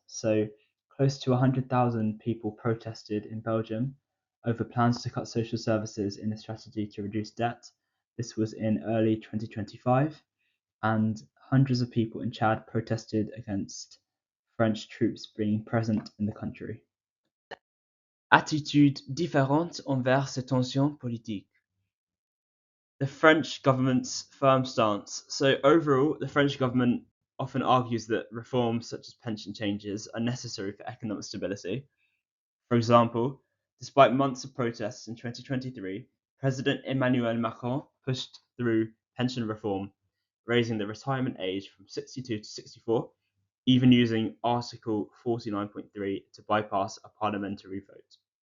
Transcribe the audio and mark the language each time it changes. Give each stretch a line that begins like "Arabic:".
English: So close to 100,000 people protested in Belgium over plans to cut social services in a strategy to reduce debt. This was in early 2025, and hundreds of people in Chad protested against French troops being present in the country.
French: Attitude différente envers ces tensions politiques.
English: The French government's firm stance. So overall, the French government often argues that reforms such as pension changes are necessary for economic stability. For example, despite months of protests in 2023, President Emmanuel Macron pushed through pension reform, raising the retirement age from 62 to 64, even using Article 49.3 to bypass a parliamentary vote.